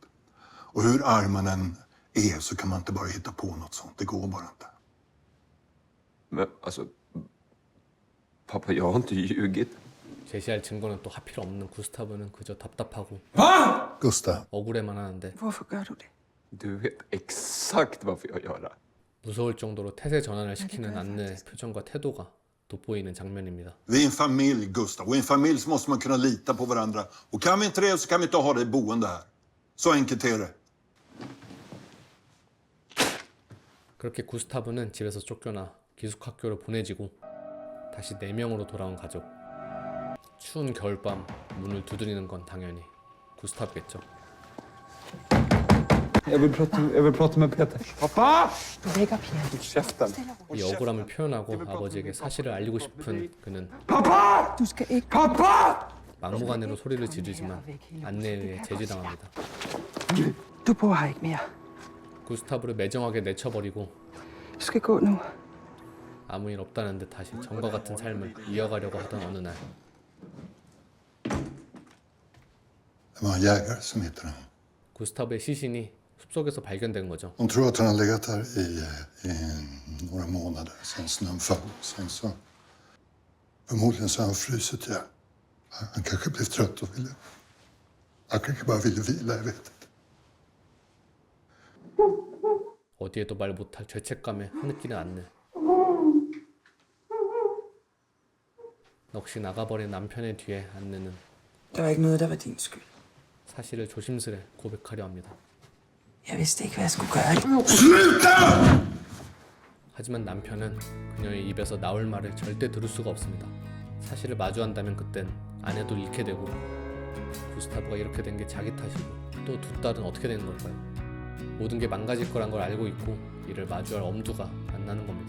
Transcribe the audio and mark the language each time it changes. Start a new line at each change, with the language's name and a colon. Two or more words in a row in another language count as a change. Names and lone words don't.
Swedish: Och hur arg man än är så kan man inte bara hitta på något sånt. Det går bara inte. Men alltså... Pappa, jag har inte ljugit.
Korean: 제시할 증거는 또 하필 없는 구스타브는 그저 답답하고 Gustav, 억울해만 하는데
Danish: Hvorfor gør du det?
Swedish: Du vet exakt varför jag gör det.
Korean: 무서울 정도로 태세 전환을 시키는 안느의 표정과 태도가 돋보이는 장면입니다.
Swedish: vi är en familj, Gustav. Och i en familj så måste man kunna lita på varandra. Och kan vi inte det så kan vi inte ha dig boende här. Så enkelt är det.
Korean: 그렇게 구스타브는 집에서 쫓겨나 기숙학교로 보내지고 다시 4명으로 돌아온 가족. 추운 겨울밤 문을 두드리는 건 당연히 구스타브겠죠.
Swedish: Jag vill prata med Peter. Pappa!
Danish: Du vækker pigen.
Swedish: Käften.
Korean: 이 억울함을 표현하고 아버지에게 사실을 알리고 싶은 그는
Danish: Pappa! Du skal ikke... Pappa!
Korean: 막무가내로 소리를 지르지만 안내에 의해 제지당합니다.
Danish: Du bor her ikke mere.
Korean: 구스타브를 매정하게 내쳐버리고
Danish: Du skal gå nu.
Korean: 아무 일 없다는 듯 다시 전과 같은 삶을 이어가려고 하던 어느 날
Swedish: Det var en jägare som hittade honom.
Korean: 구스타브의 시신이 숲속에서 발견된 거죠.
Swedish: De tror att han har legat där i några månader sen snön föll. Sen så... Förmodligen så har han frusit ihjäl. Han kanske blev trött och ville... Han kanske bara ville vila, jag vet inte.
Korean: 어디에도 말 못할 죄책감에 흐느끼는 안느. 넋이 나가버린 남편의 뒤에 안느는
Danish: Der var ikke noget, der var din skyld.
Korean: 사실을 조심스레 고백하려 합니다.
Danish: Jeg vidste ikke, hvad jeg skulle gøre.
Korean: 하지만 남편은 그녀의 입에서 나올 말을 절대 들을 수가 없습니다. 사실을 마주한다면 그땐 아내도 잃게 되고 구스타브가 이렇게 된 게 자기 탓이고 또 두 딸은 어떻게 되는 걸까요? 모든 게 망가질 거란 걸 알고 있고 이를 마주할 엄두가 안 나는 겁니다.